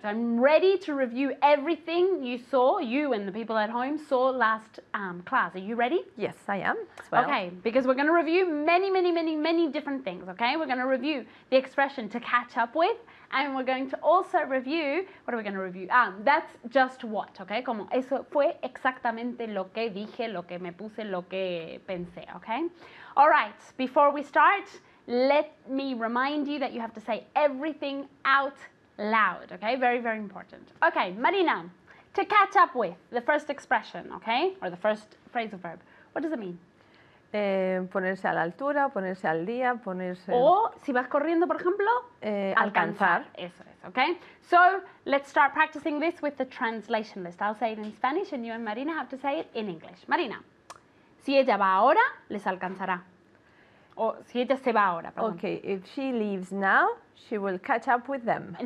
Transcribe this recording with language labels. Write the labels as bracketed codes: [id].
[en] I'm ready to review everything you and the people at home saw last class. Are you ready? Yes, I am as well. Okay, because we're going to review many different things, okay? We're going to review the expression to catch up with, and we're going to also review, what are we going to review? That's just what, okay? [es] Como eso fue exactamente lo que dije, lo que me puse, lo que pensé, okay? [en] All right, before we start, let me remind you that you have to say everything out loud, okay? Very, very important. Okay, Marina, to catch up with, the first expression, okay? Or the first phrasal verb. What does it mean? [es] Ponerse a la altura, ponerse al día, ponerse... O, si vas corriendo, por ejemplo, alcanzar. Eso es, okay? [en] So, let's start practicing this with the translation list. I'll say it in Spanish and you and Marina have to say it in English. [es] Marina, si ella va ahora, les alcanzará. O si ella se va ahora, perdón. [en] Okay, if she leaves now, she will catch up with them.